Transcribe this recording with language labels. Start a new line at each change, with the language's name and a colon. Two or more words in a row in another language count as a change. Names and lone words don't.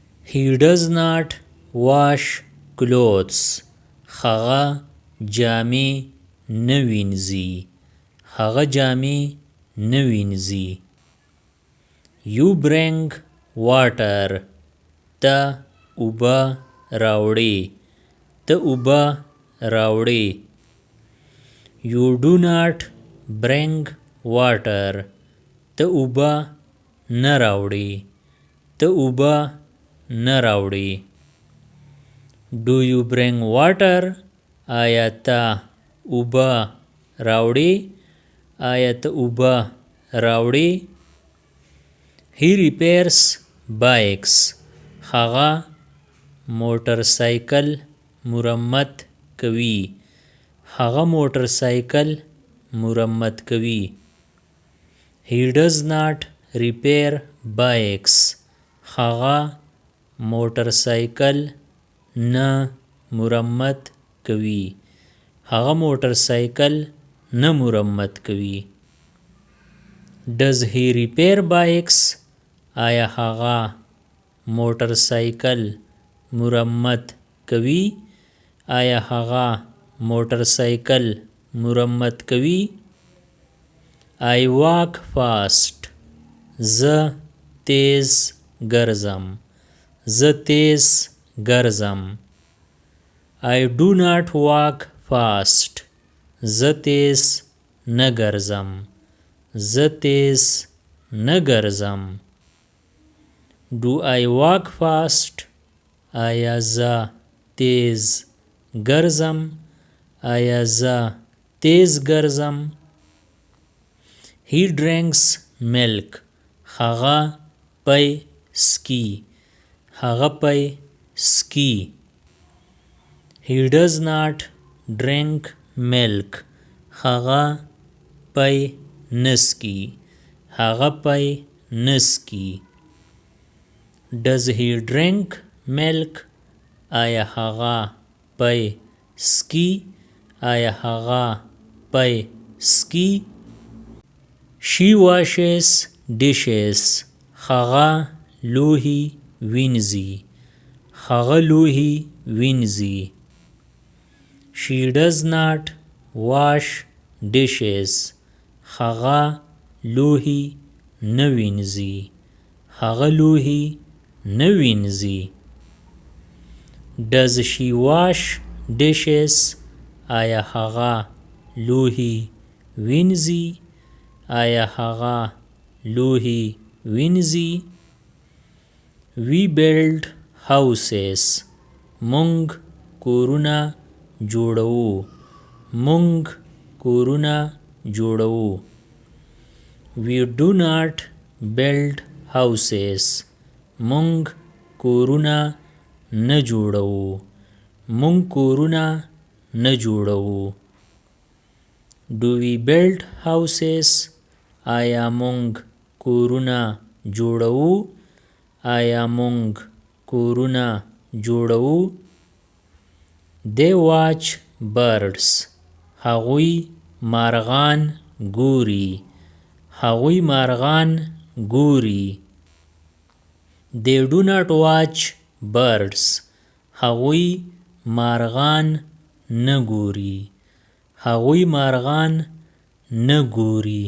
English: He does not wash clothes.
Pashto: هغه جامې نه وینځي. هغه جامې نه وینځي.
English: You bring water.
Pashto: ته اوبه راوړې. ته اوبه راوړې.
English: You do not bring water.
Pashto: ته اوبه نه راوړې. ته اوبه نه راوړې.
English: Do you bring water?
Pashto: آیا ته اوبه راوړې؟ آیا ته اوبه راوړې؟
English: He repairs bikes.
Pashto: هغه موټر سایکل مرمت کوي. هغه موټر سایکل مرمت کوي.
English: He does not repair bikes.
Pashto: هغه موټر سایکل نه مرمت کوي. هغه موټر سایکل نه مرمت کوي.
English: Does he repair bikes?
Pashto: آیا هغه موټر سایکل مرمت کوي؟ آیا هغه موټر سایکل مرمت کوي؟
English: I walk fast.
Pashto: زه تیز ګرځم. زه تیز ګرځم.
English: I do not walk fast.
Pashto: زه تیز نه ګرځم. زه تیز نه ګرځم.
English: Do I walk fast?
Pashto: آیا زه تیز ګرځم؟ آیا زه تیز ګرځم؟
English: He drinks milk.
Pashto: هغه پی سکی. هغه پی سکی.
English: He does not drink milk.
Pashto: هغه پی نسکی. هغه پی نسکی.
English: Does he drink milk?
Pashto: آیا هغه پی سکی؟ آیا هغه پی سکی؟
English: She washes dishes.
Pashto: هغه لوښي وینځي. هغه لوښي وینځي.
English: She does not wash dishes.
Pashto: هغه لوښي نه وینځي. هغه لوښي نه وینځي.
English: Does she wash dishes?
Pashto: آیا هغه لوښي وینځي؟ آیا هغه لوښي وینځي؟
English: We build houses.
Pashto: مونږ کورونه جوړوو. مونږ کورونه جوړوو.
English: We do not build houses.
Pashto: مونږ کورونه نه جوړوو. مونږ کورونه نه جوړوو.
English: Do we build houses?
Pashto: آیا مونږ کورونه جوړوو؟ آیا مونږ کورونه جوړوو؟
English: They watch birds.
Pashto: هغوی مارغان ګوري. هغوی مارغان ګوري.
English: They do not watch birds.
Pashto: هغوی مارغان نه ګوري. هغوی مارغان نه ګوري.